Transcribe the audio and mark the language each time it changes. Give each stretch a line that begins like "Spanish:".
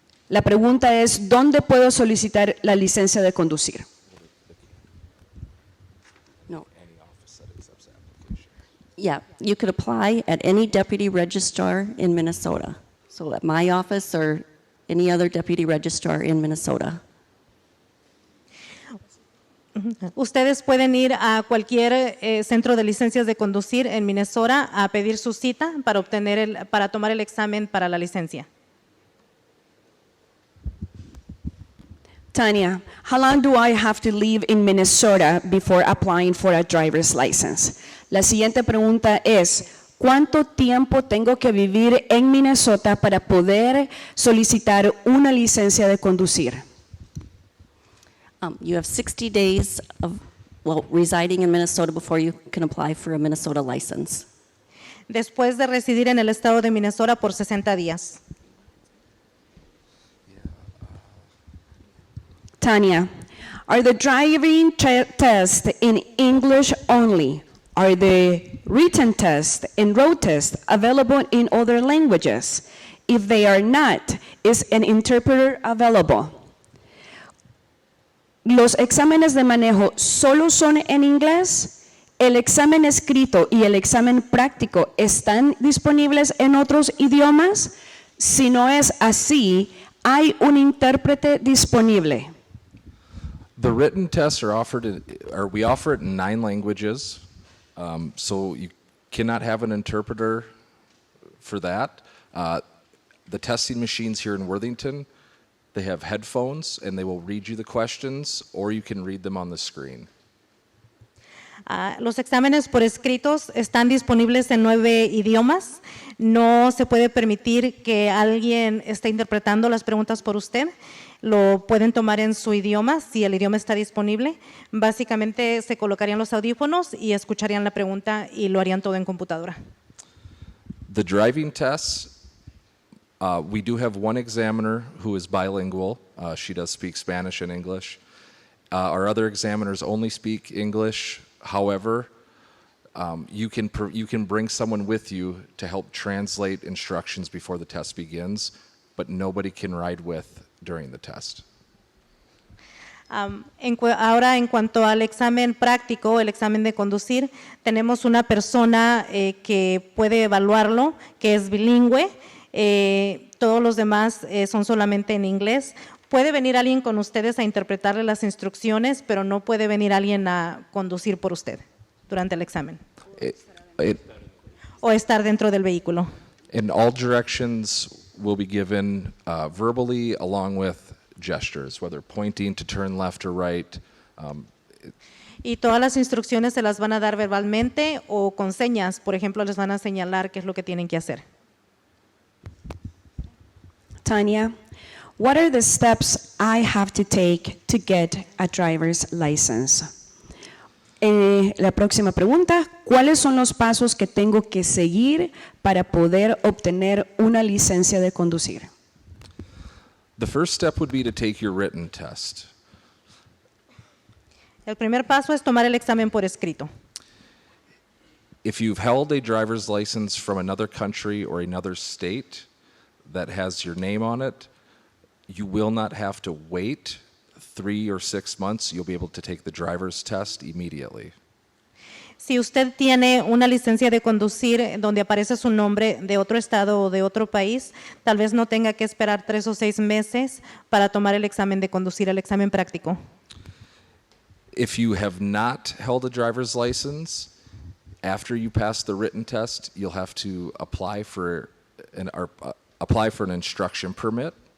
Spanish: La pregunta es, ¿dónde puedo solicitar la licencia de conducir?
English: No. Yeah, you could apply at any deputy registrar in Minnesota. So at my office or any other deputy registrar in Minnesota.
Spanish: Ustedes pueden ir a cualquier centro de licencias de conducir en Minnesota a pedir su cita para tomar el examen para la licencia.
English: Tanya, how long do I have to live in Minnesota before applying for a driver's license?
Spanish: La siguiente pregunta es, ¿cuánto tiempo tengo que vivir en Minnesota para poder solicitar una licencia de conducir?
English: You have 60 days of, residing in Minnesota before you can apply for a Minnesota license.
Spanish: Después de residir en el estado de Minnesota por 60 días.
English: Tanya, are the driving tests in English only? Are the written tests and road tests available in other languages? If they are not, is an interpreter available?
Spanish: ¿Los exámenes de manejo solo son en inglés? ¿El examen escrito y el examen práctico están disponibles en otros idiomas? Si no es así, ¿hay un intérprete disponible?
English: The written tests we offer it in 9 languages, so you cannot have an interpreter for that. The testing machines here in Worthington, they have headphones and they will read you the questions, or you can read them on the screen.
Spanish: Los exámenes por escritos están disponibles en 9 idiomas. No se puede permitir que alguien esté interpretando las preguntas por usted. Lo pueden tomar en su idioma, si el idioma está disponible. Básicamente se colocarían los audífonos y escucharían la pregunta y lo harían todo en computadora.
English: The driving tests, we do have one examiner who is bilingual. She does speak Spanish and English. Our other examiners only speak English. However, you can bring someone with you to help translate instructions before the test begins, but nobody can ride with during the test.
Spanish: Ahora, en cuanto al examen práctico, el examen de conducir, tenemos una persona que puede evaluarlo, que es bilingüe. Todos los demás son solamente en inglés. Puede venir alguien con ustedes a interpretarle las instrucciones, pero no puede venir alguien a conducir por usted durante el examen. O estar dentro del vehículo.
English: And all directions will be given verbally along with gestures, whether pointing to turn left or right.
Spanish: Y todas las instrucciones se las van a dar verbalmente o con señas. Por ejemplo, les van a señalar qué es lo que tienen que hacer.
English: Tanya, what are the steps I have to take to get a driver's license?
Spanish: La próxima pregunta, ¿cuáles son los pasos que tengo que seguir para poder obtener una licencia de conducir?
English: The first step would be to take your written test.
Spanish: El primer paso es tomar el examen por escrito.
English: If you've held a driver's license from another country or another state that has your name on it, you will not have to wait 3 or 6 months. You'll be able to take the driver's test immediately.
Spanish: Si usted tiene una licencia de conducir donde aparece su nombre de otro estado o de otro país, tal vez no tenga que esperar 3 o 6 meses para tomar el examen de conducir, el examen práctico.
English: If you have not held a driver's license, after you pass the written test, you'll have to apply for an instruction permit.